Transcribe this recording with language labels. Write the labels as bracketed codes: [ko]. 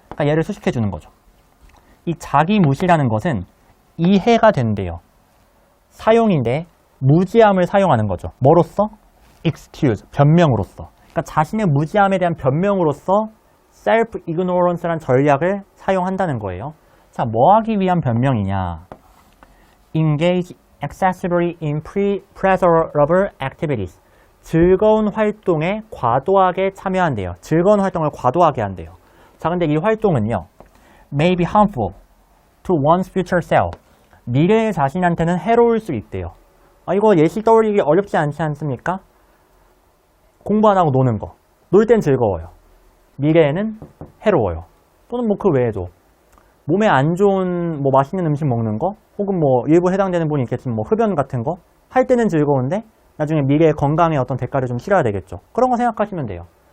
[ko] 그러니까 얘를 수식해 주는 거죠. 이 자기 무시라는 것은 이해가 된대요. 사용인데 무지함을 사용하는 거죠. 뭐로써? excuse, 변명으로써. 그러니까 자신의 무지함에 대한 변명으로써 self-ignorance란 전략을 사용한다는 거예요. 자, 뭐 하기 위한 변명이냐? [en] engage excessively in pleasurable activities. [ko] 즐거운 활동에 과도하게 참여한대요. 즐거운 활동을 과도하게 한대요. 자, 근데 이 활동은요, [en] may be harmful to one's future self. [ko] 미래의 자신한테는 해로울 수 있대요. 이거 예시 떠올리기 어렵지 않지 않습니까? 공부 안 하고 노는 거. 놀 땐 즐거워요. 미래에는 해로워요. 또는 뭐 그 외에도 몸에 안 좋은 뭐 맛있는 음식 먹는 거, 혹은 뭐 일부 해당되는 분이 있겠지만 뭐 흡연 같은 거 할 때는 즐거운데 나중에 미래의 건강에 어떤 대가를 좀 치러야 되겠죠. 그런 거 생각하시면 돼요.